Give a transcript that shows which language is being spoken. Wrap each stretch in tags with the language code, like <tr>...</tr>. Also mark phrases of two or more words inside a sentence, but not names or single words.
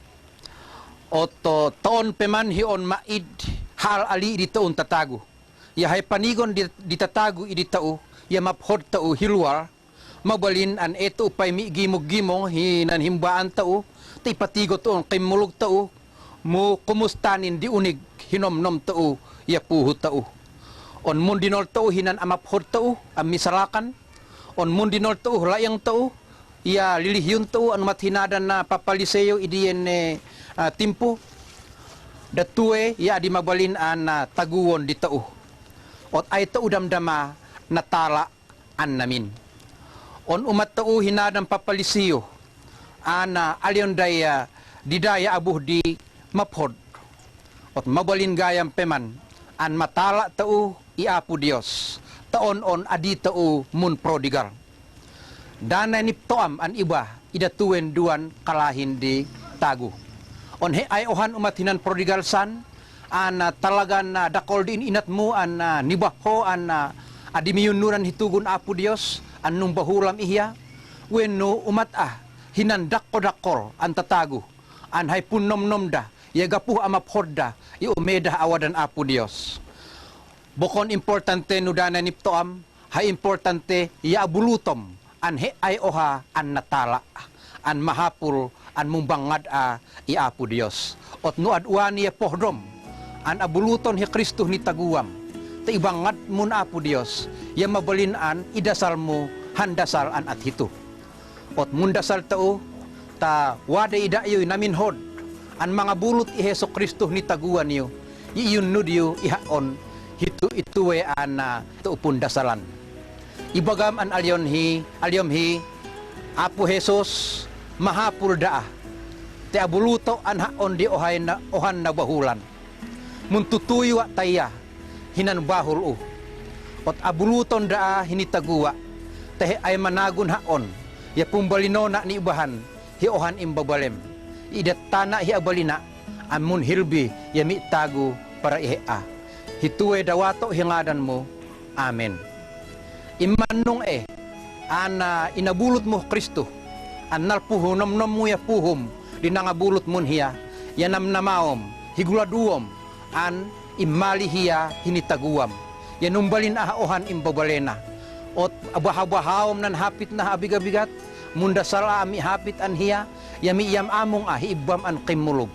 <ifk>O to taon peman hion maid, hal ali di taon tatago. Ya hay panigon di tatago idi tao, ya maphod tao hilwar, mabalin an eto upay mi gimog-gimong hinan himbaan tao, ti patigo taon kimulog tao, mo kumustanin di unig hinom-nom tao, ya puho tao. On mundinol tao hinan amaphod tao, amisarakan. On mundinol tao layang tao, ya lilihyon tao ang mathinadan na papaliseyo idiyen timpo. Datuwe ya di mabalin an taguwon di tao. Ot ay tao damdama natala an namin. On umat tao hinadan papaliseyo, ana alyon daya didaya abuh di maphod. Ot mabalin gayam peman an matala tao iapu Dios. Taon-on adi tao mun prodigal. Dana ni toam an iba idatuwen duan kalahin di tagu. On he ay ohan umatinan prodigal san an talagan dakol din inat mo an nibaho an adimiyunuran hitugon apu Dios an nung bahulam ihya wenno umat hinandak ko dakol an tatagu an hay punnom-nom da yagapuh amaphodda iumeda awadan apu Dios. Bukon importante nudana ni toam, hay importante ya bulutom an he ay oha an natala, an mahapul, an mumbangad iapu Dios. Ot nuad uani ya pohdom, an abuluton hi Kristo ni taguam, ta ibangad mun apu Dios, ya mabalin an idasal mo handasal an at hito. Ot mundasal tao, ta wada idayoy naminhod, an mga bulut i Heso Kristo ni taguan niyo, iyun nudyo ihaon, ituwe an tuupun dasalan. Ibagam an alyom hi, Apo Jesus, mahapul daa, te abuluto an haon di ohan na bahulan. Muntutuyo taya, hinan bahul Ot abuluton daa hinitaguwa, te ay managun haon, ya pumbalino na ni ibahan, hi ohan imbabalem. Idat tana hi abalina, amun hilbi yami tagu para ihea. Hituwe dawato hingadan mo. Amen. Imanong ana inabulot mo Kristo. Annal puhunom mo ya puhum. Dinangabulot mo hiya. Yanam namaom. Higuladuom. An imali hiya hinitaguam. Yanumbalin ohan imbabalena. Ot abahabahawom nan hapit na abigabigat. Mundasala ami hapit an hiya. Yami iyam among hiibam an kimulog.</ifk>